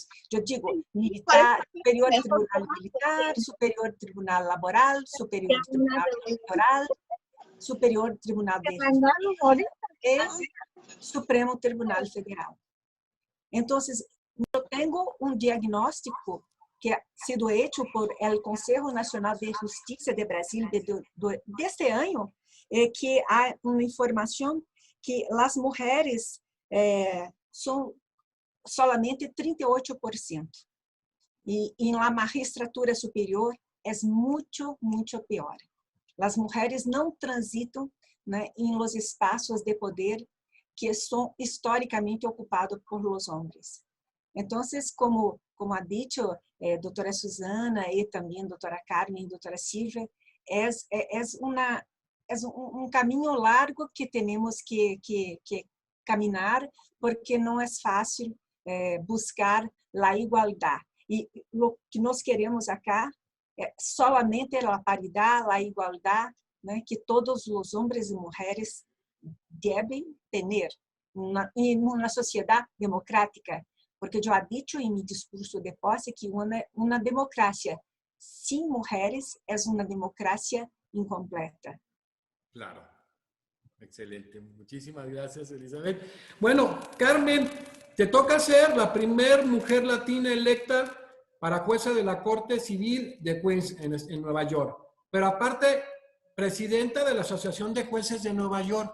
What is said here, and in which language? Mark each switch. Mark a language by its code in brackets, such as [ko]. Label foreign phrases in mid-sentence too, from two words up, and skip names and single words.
[pt] Eu digo, militar, superior tribunal militar, superior tribunal laboral, superior tribunal eleitoral, superior tribunal de justiça e Supremo Tribunal Federal. Então, eu tenho um diagnóstico que [es] ha sido hecho por el [pt] Consejo Nacional de Justiça de Brasil deste ano, que há uma informação que as mulheres são solamente 38%. E na magistratura superior é muito pior. As mulheres não transitam, né, em los espaços de poder que são historicamente ocupados por los homens. Então, [es] como ha dicho [pt] doutora Susana e também doutora Carmen e doutora Silvia, é um caminho largo que temos que caminhar, porque não é fácil buscar a igualdade. E o que nós queremos acá é solamente a paridade, a igualdade, né, que todos os homens e mulheres devem ter em uma sociedade democrática. Porque eu [es] he dicho [pt] em meu discurso de posse que uma democracia sem mulheres é uma democracia incompleta. Claro. Excelente. [es] Muchísimas gracias, Elizabeth. Bueno, Carmen, te toca ser la primera mujer latina electa para jueza de la Corte Civil de Queens en Nueva York. Pero aparte, presidenta de la Asociación de Jueces de Nueva York.